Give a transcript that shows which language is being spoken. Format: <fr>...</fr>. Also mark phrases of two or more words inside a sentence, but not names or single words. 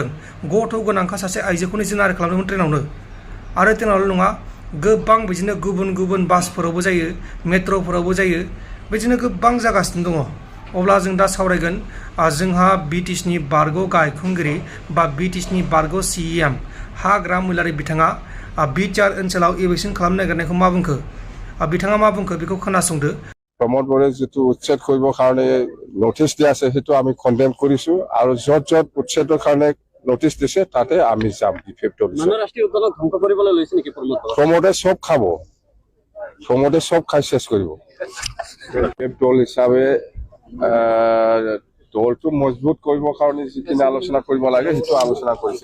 <brx>गथ' गोनांखा सासे आइजोखौनो जिनाहारि खालामदोंमोन ट्रेनावनो। आरो ट्रेनावल' नङा, गोबां बिदिनो गुबुन गुबुन बासफोरावबो जायो, मेट्र'फोरावबो जायो, बिदिनो गोबां जागासिनो दङ। अब्ला जों दा सावरायगोन जोंहा बिटिसिनि बारग' गाहाय खुंगिरि बा बिटिसिनि बारग' CEM हाग्रा मोहिलारी बिथाङा बिटिआर ओनसोलाव इलेक्सन खालामनो नागिरनायखौ मा बुंखो? बिथाङा मा बुंखो बेखौ खोनासंदो।</brx> <as>प्रमोद बराय जितु उच्छेद কৰিবৰ কাৰণে নটিচ দিয়া আছে সেইটো আমি কনডেম কৰিছো আৰু য'ত য'ত উচ্ছেদৰ কাৰণে নটিচ দিছে তাতে আমি যাম। ৰাষ্ট্ৰীয় উদ্যানক ধ্বংস কৰিবলৈ লৈছে নেকি প্ৰমোদে? সব খাব, প্ৰমোদে সব খাই শেষ কৰিব। দল হিচাপে দলটো মজবুত কৰিবৰ কাৰণে যিখিনি আলোচনা কৰিব লাগে সেইটো আলোচনা কৰিছে।</as>